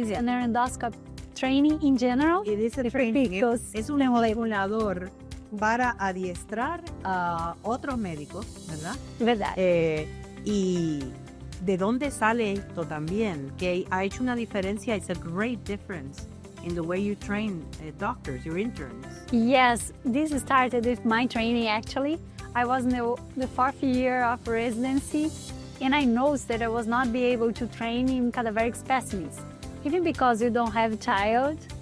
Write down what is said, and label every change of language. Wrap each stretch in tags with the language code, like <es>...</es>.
<en>it's an endoscope training in general. It is a training.</en> <es>Es un simulador para adiestrar a otros médicos, ¿verdad? ¿Verdad? Y de dónde sale esto también, que ha hecho una diferencia.</es> <en>It's a great difference in the way you train doctors, your interns. Yes, this started with my training actually. I was in the fourth year of residency, and I noticed that I was not be able to train in cadaveric specimens, even because you don't have a child</en>